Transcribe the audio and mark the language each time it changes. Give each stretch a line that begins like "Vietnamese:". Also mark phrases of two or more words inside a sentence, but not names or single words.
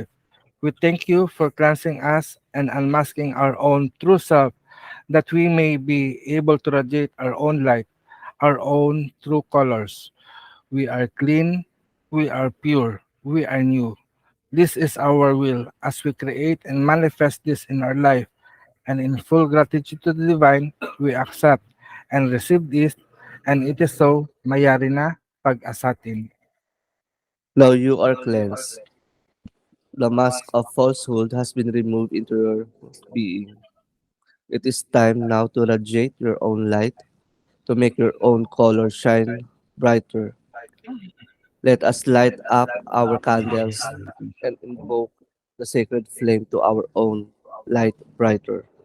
English: We thank you for cleansing us and unmasking our own true self, that we may be able to radiate our own light, our own true colors. We are clean, we are pure, we are new. This is our will as we create and manifest this in our life, and in full gratitude to the divine, we accept and receive this, and it is so,
Pampanga: mayari na pag-asatin.
English: Now you are cleansed. The mask of falsehood has been removed into your being. It is time now to radiate your own light, to make your own color shine brighter. Let us light up our candles and invoke the sacred flame to our own light brighter.